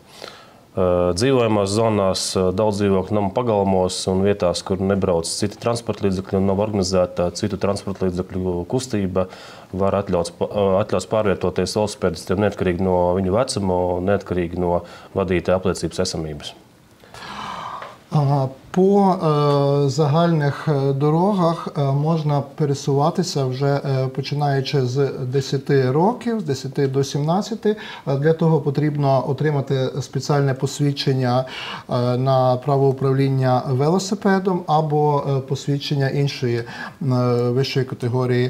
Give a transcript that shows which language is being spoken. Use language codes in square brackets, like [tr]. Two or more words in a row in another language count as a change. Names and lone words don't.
[lv] Dzīvojamās zonās, daudz dzīvokļu namu pagalmos un vietās, kur nebrauc citi transporta līdzekļi un nav organizēta citu transporta līdzekļu kustība, var atļauts pārvietoties velosipēdistiem neatkarīgi no viņu vecuma un neatkarīgi no vadītāja apliecības esamības. [uk] По загальних дорогах можна пересуватися вже починаючи з 10 років, з 10 до 17. Для того потрібно отримати спеціальне посвідчення на право управління велосипедом або посвідчення іншої вищої категорії.